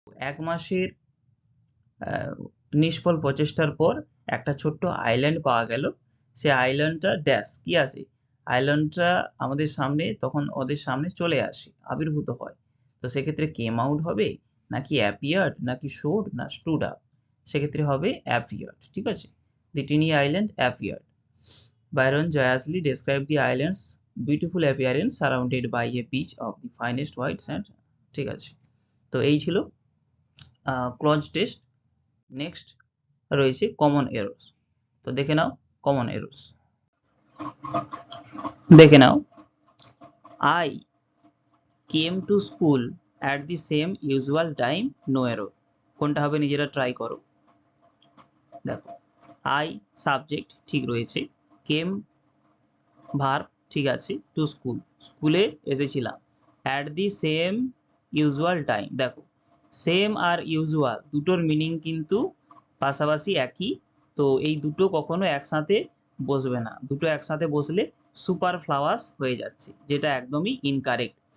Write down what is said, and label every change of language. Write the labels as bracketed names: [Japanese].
[Bangla] এক মাসের নিষ্ফল প্রচেষ্টার পর একটা ছোট্ট আইল্যান্ড পাওয়া গেল। সে আইল্যান্ডটা ড্যাশ কি আসে, আইল্যান্ডটা আমাদের সামনে তখন ওদের সামনে চলে আসে, আবির্ভূত হয়। তো সেক্ষেত্রে কেম আউট হবে নাকি অ্যাপিয়ার্ড নাকি শোড না স্টুড আপ, সেক্ষেত্রে হবে অ্যাপিয়ার্ড। ঠিক আছে, [English] The tiny island appeared. Byron joyously described the island's beautiful appearance surrounded by a beach of the finest white sand। [Bangla] ঠিক আছে, তো এই ছিল ক্লজ টেস্ট। নেক্সট রয়েছে কমন এরর্স। তো দেখে নাও কমন এরর্স, দেখে নাও। [English] I came to school at the same usual time, no error। [Bangla] কোনটা হবে নিজেরা ট্রাই করো। দেখো, I সাবজেক্ট ঠিক রয়েছে, came ভার্ব ঠিক আছে, টু স্কুল স্কুলে এসেছিলাম, [English] At the same usual time. [Bangla] দেখো সেম আর ইউজুয়াল দুটোর মিনিং কিন্তু পাশাপাশি একই, তো এই দুটো কখনো একসাথে বসবে না, দুটো একসাথে বসলে সুপার ফ্লাওয়ার্স হয়ে যাচ্ছে, যেটা একদমই ইনকারেক্ট।